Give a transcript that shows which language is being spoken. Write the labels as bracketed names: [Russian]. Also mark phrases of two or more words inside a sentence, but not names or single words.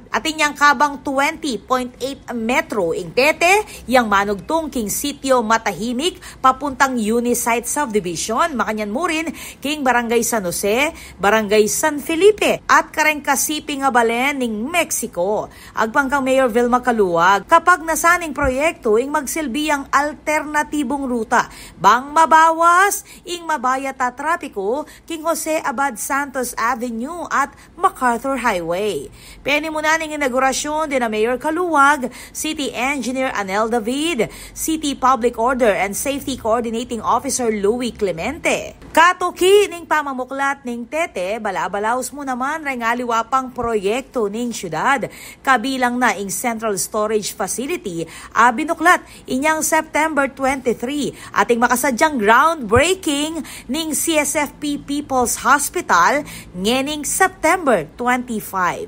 [Pampanga] At inyang kabang 20.8 metro ing tete, yang manugtong king Sitio Matahimik, papuntang Unisite Subdivision, makanyan mo rin, king Barangay San Jose, Barangay San Felipe, at kareng Kasipi nga balen ning Mexico. Agpang kang Mayor Vilma Caluag, kapag nasaning proyekto ing magsilbiyang alternatibong ruta, bang mabawas ing mabaya ta trapiko king Jose Abad Santos Avenue at MacArthur Highway. Peni muna ning inaugurasyon din na Mayor Caluag, City Engineer Anel David, City Public Order and Safety Coordinating Officer Louie Clemente. Katuki ning pamamuklat ning tete, balabalaos mo naman ray ngaliwapang proyekto ning syudad. Kabilang na ing Central Storage Facility, binuklat inyang September 23, ating makasadyang groundbreaking ning CSFP People's Hospital ngening September 25.